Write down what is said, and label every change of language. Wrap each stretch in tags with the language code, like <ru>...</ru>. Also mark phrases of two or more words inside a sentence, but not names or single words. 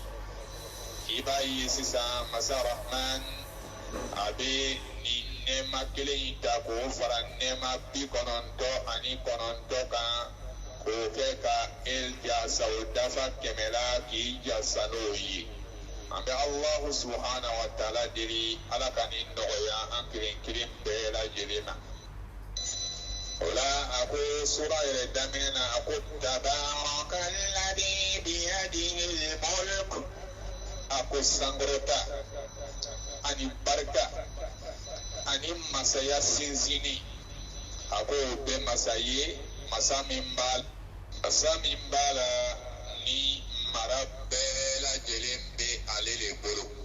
<bm>I b'a ye sisan masa Rahman a bɛ nin nɛɛma kelen in ta k'o fara nɛɛma 99 kan k'o kɛ ka el jasa o dafa 100 la k'i jasa n'o ye. An bɛ</bm> <ar>الله سبحانه وتعالى</ar> <bm>deli ala ka nin nɔgɔya an kelen kelen bɛɛ lajɛlen na. O la a ko sura yɛrɛ daminɛ na a ko</bm> <ar>تبارك الذي بيده الملك,</ar> <bm>a ko sankɔrɔta ani barika ani masaya sinsinni a ko o bɛ masa ye masa min b'a la ni mara bɛɛ lajɛlen bɛ ale de bolo.</bm>